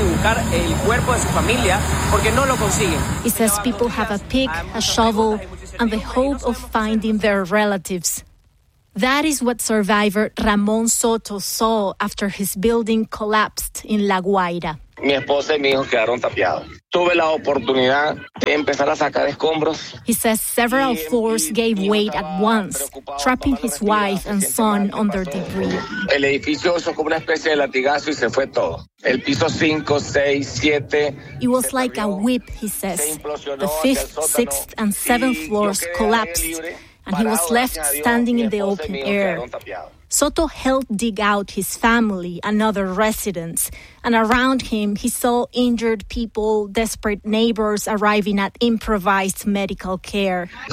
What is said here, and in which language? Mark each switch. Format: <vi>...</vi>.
<en>He says people have a pick, a shovel, and the hope of finding their relatives. That is what survivor Ramon Soto saw after his building collapsed in La Guaira.</en> <es>Mi esposa y mi hijo quedaron tapiados. Tuve la oportunidad de empezar a sacar escombros.</es> <en>He says several floors gave way at once, trapping his wife and son under debris.</en> <es>El edificio hizo como una especie de latigazo y se fue todo. El piso 5, 6, 7.</es> <en>It was like a whip, he says. The 5th, 6th, and 7th floors collapsed, and he was left standing in the open air. Soto helped dig out his family and other residents, and around him he saw injured people, desperate neighbors arriving at improvised medical care.</en>